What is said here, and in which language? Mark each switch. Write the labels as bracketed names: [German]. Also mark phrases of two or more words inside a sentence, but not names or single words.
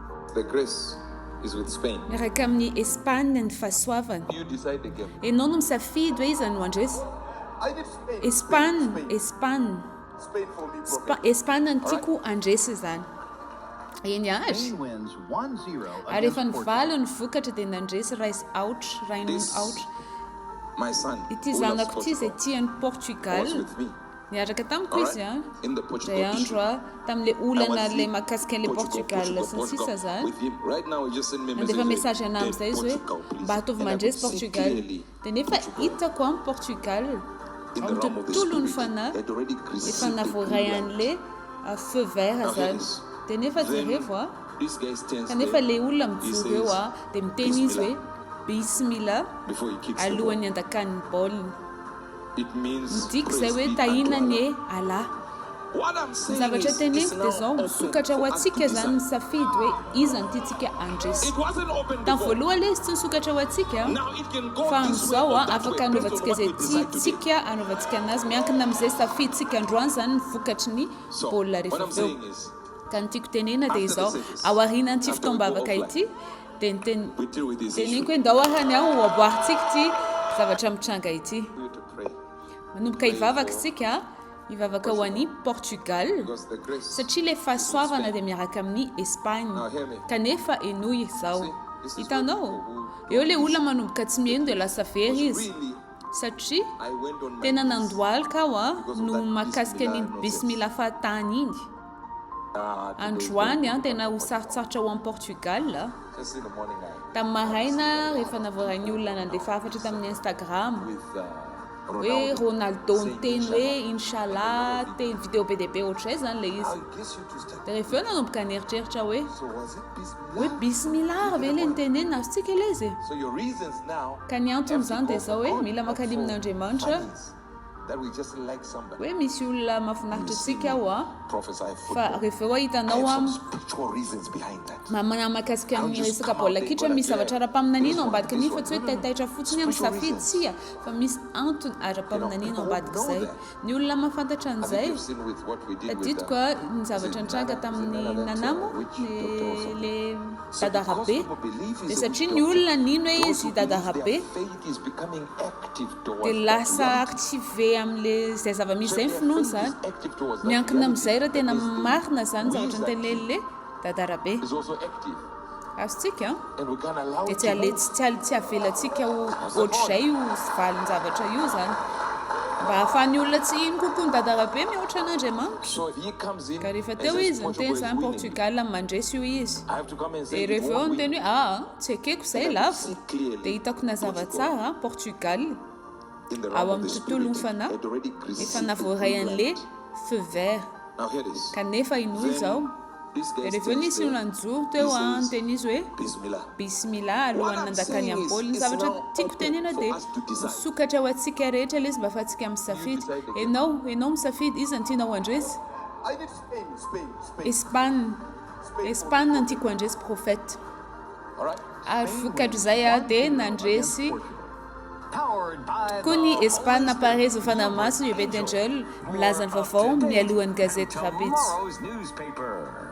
[English] The grace is with Spain. [Malagasy] Miaraka amin'ny Espagne ny fahasoavana. [English] You decide the game. [Malagasy] Ianao no misafidy hoe iza no andresy. [English] I did Spain. [Malagasy] Espagne [English] Spain for me, prophet. [Malagasy] Espagne no tiako andresy zany. Eny azy. [English] Spain wins 1-0 [Malagasy] Ary [English] against [Malagasy] efa ny Portugal. valo ny vokatra dia nandresy Rice out, Ryan [English] This out. My son, [Malagasy] Ity [English] who loves [Malagasy] zanako ity izay Portugal, tian'ny Portugal. [English] was with me. [Malagasy] Niaraka tamiko izy a. [English] In the Portugal Dray issue. [Malagasy] andro a tamin'le [English] I [Malagasy] olana [English] was [Malagasy] le [English] in [Malagasy] mahakasika an'le Portugal sy ny sisa zany. [English] with him. Right now, he just sent me a [Malagasy] Mandefa [English] message. [Malagasy] message anay amin'izay izy hoe [English] Portugal, please. [Malagasy] mba ataovy [English] And I [Malagasy] mandresy [English] could see Portugal. clearly [Malagasy] Dia nefa Portugal. hitako amin'ny Portugal [English] In [Malagasy] amin'ny [English] the realm of the [Malagasy] tontolony [English] spirit, [Malagasy] fanahy [English] they had already [Malagasy] efa [English] received the green [Malagasy] navoray [English] light. [Malagasy] an'le [French] feu vert [English] Now here [Malagasy] zany. [English] it is. [Malagasy] Dia nefa [English] Then [Malagasy] jereo a. [English] this guy stands [Malagasy] Kanefa [English] there [Malagasy] le olona [English] He [Malagasy] mijoro eo [English] says, [Malagasy] a dia miteny izy hoe bismillah [English] before he kicks the ball. [Malagasy] alohan'ny andakan'ny baolina. [English] It means [Malagasy] Midika izay [English] praise [Malagasy] hoe [English] be unto [Malagasy] tahinany [English] Allah. [Malagasy] hoe Allah. [English] What I'm [Malagasy] Ny [English] saying [Malagasy] zavatra [English] is, [Malagasy] teneniko [English] it's [Malagasy] dia [English] now [Malagasy] zao [English] open [Malagasy] misokatra ho [English] for us to [Malagasy] antsika zany [English] decide. [Malagasy] misafidy hoe iza no tiantsika andresy. [English] It wasn't open [Malagasy] Tamin'ny [English] before. [Malagasy] voalohany ilay izy tsy nisokatra ho antsika. [English] Now it can go [Malagasy] Fa [English] this way [Malagasy] amin'izao [English] or [Malagasy] a [English] that way, [Malagasy] afaka [English] based on [Malagasy] anaovantsika [English] what [Malagasy] izay [English] we decide today. [Malagasy] tiantsika anaovantsika anazy miankina amin'izay safiditsika androany zany ny vokatry ny [English] So, [Malagasy] baolina [English] what [Malagasy] rehefa [English] I'm [Malagasy] aveo. [English] saying is, [Malagasy] Ka ny tiako tenena dia [English] After the [Malagasy] izao [English] service, [Malagasy] ao aorianan'ity [English] after we go [Malagasy] fitoam-bavaka [English] offline, [Malagasy] ity dia [English] we deal with this issue. [Malagasy] teneniko hoe ndao ahany aho ho aboarintsika ity zavatra mitranga ity. [English] We need to pray. [Malagasy] Manomboka hivavaka isika hivavaka ho an'i Portugal [English] Because the grace, [Malagasy] satria le fahasoavana dia miaraka amin'ny Espagne. [English] Now hear me. [Malagasy] Kanefa enoy izao. [English] See, this is [Malagasy] Hitanao? [English] what people who [Malagasy] Eo le olona manomboka tsy mihaino dia lasa very izy. [English] really, [Malagasy] Satria [English] I went on my [Malagasy] tena [English] knees. [Malagasy] nandohalika aho a [English] Because of [Malagasy] no [English] that [Malagasy] mahakasika bismillah ny [English] nonsense. [Malagasy] bismillah fahatany iny. [English] Today, [Malagasy] Androany a tena ho sarotsarotra ho an'i Portugal. [English] just in the morning, [Malagasy] Tamin'ny maraina rehefa navoaran'ny olona nandefa hafatra tamin'ny Instagram [English] with [Malagasy] hoe Ronaldo. Ronaldo [English] saying [Malagasy] niteny inshallah. hoe inshallah teny vidéo be dia be ohatr'izay zany le izy. [English] I guess you to start. [Malagasy] Dia rehefa eo nanomboka nieritreritra hoe [English] So was it bismillah? [Malagasy] hoe bismillah ve le nitenena azontsika ilay izy. [English] So your reasons now [Malagasy] Ka ny antony [English] have to [Malagasy] zany [English] go [Malagasy] dia [English] for [Malagasy] zao hoe [English] God, [Malagasy] mila [English] not [Malagasy] makalimin'Andriamanitra [English] for funnies, that we just like somebody. [Malagasy] hoe misy olona mahafinaritra antsika aho a [English] Prophesy [Malagasy] fa [English] football. [Malagasy] rehefa eo [English] I [Malagasy] hitanao [English] have some [Malagasy] a [English] spiritual reasons behind that. [Malagasy] mahakasika amin'ny resaka baolina kitra misy zavatra ara-paminaniana ao ambadika ny fa tsy hoe taitaitra fotsiny amin'ny safidy tsia fa misy antony ara-paminaniana ao ambadika izay. Ny olona mahafantatra [English] I think [Malagasy] an'izay [English] you've seen with what we did with [Malagasy] tadidiko a ny zavatra nitranga tamin'ny nanamo le dadarabe dia satria ny olona nino hoe izy dadarabe [English] faith is becoming active [Malagasy] dia [English] towards [Malagasy] lasa active amin'le izay zava-misy izay ny finoana zany miankina amin'izay raha tena marina zany zavatra nytenen'le dadarabe [English] is also active [Malagasy] azontsika [English] and we can allow [Malagasy] dia [English] it [Malagasy] tsy [English] to [Malagasy] ale tsy avelantsika ho ohatr'izay ho valiny zavatra io zany mba hahafahan'ny olona tsy ino kokoa ny dadarabe mihoatra an'Andriamanitra. [English] so if he comes in [Malagasy] Ka rehefa [English] and [Malagasy] teo [English] says [Malagasy] izy Portugal niteny [English] is [Malagasy] zany [English] winning, [Malagasy] Portugal mandresy io izy [English] I have to come and say [Malagasy] dia [English] it [Malagasy] rehefa eo [English] won't [Malagasy] niteny [English] win. [Malagasy] hoe tsy ekeko izay lavo [English] See clearly [Malagasy] dia hitako nazava tsara Portugal [English] in the [Malagasy] ao [English] realm of [Malagasy] amin'ny [English] the [Malagasy] tontolony [English] spirit [Malagasy] fanahy [English] had already [Malagasy] efa [English] received the [Malagasy] navoray [English] green [Malagasy] an'le [English] light. [French] feu vert [English] Now here it is. [Malagasy] kanefa inoy izao [English] This guy [Malagasy] dia rehefa eo nisy olona nijoro teo a niteny izy hoe Bismillah. bismillah alohan'ny nandakany amin'ny baolina. Ny zavatra tiako tenena dia misokatra ho antsika rehetra ilay izy mba ahafahantsika misafidy. Ianao misafidy iza no tianao andresy? [English] I did Spain. [Malagasy] Espagne no tiako andresy prophète. [English] All right. [Malagasy] Ary vokatry izay a dia nandresy [English] Powered by [Malagasy] koa ny Espagne parezo fanamaso UB Angel milaza ny vaovao mialohan'ny gazety Rabits. [English] tomorrow's newspaper.